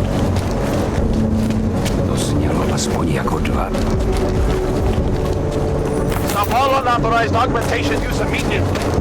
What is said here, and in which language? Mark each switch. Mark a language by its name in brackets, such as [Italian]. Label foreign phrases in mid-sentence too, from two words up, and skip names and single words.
[Czech] To znělo aspoň jako 2. [English] Stop all unauthorized augmentation use immediately.